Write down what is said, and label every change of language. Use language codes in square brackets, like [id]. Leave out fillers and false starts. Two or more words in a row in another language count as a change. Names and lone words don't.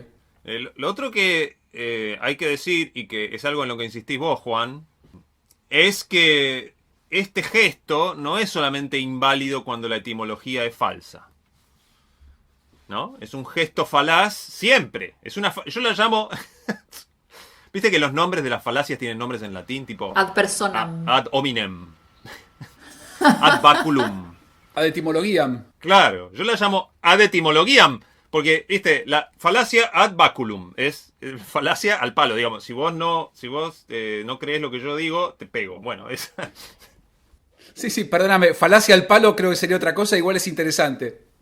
[es] Lo otro que hay que decir, y que es algo en lo que insistís vos, Juan, es que este gesto no es solamente inválido cuando la etimología es falsa. ¿No? Es un gesto falaz siempre. Yo la llamo... Viste que los nombres de las falacias tienen nombres en latín, tipo... [la] Ad personam. Ad hominem. Ad baculum. Ad etimologiam. [es] Claro, yo la llamo [la] ad etimologiam, [es] porque, viste, la falacia [la] ad baculum [es] es falacia al palo, digamos. Si vos no crees lo que yo digo, te pego. Bueno, es... Sí, perdóname, falacia al palo creo que sería otra cosa, igual es interesante.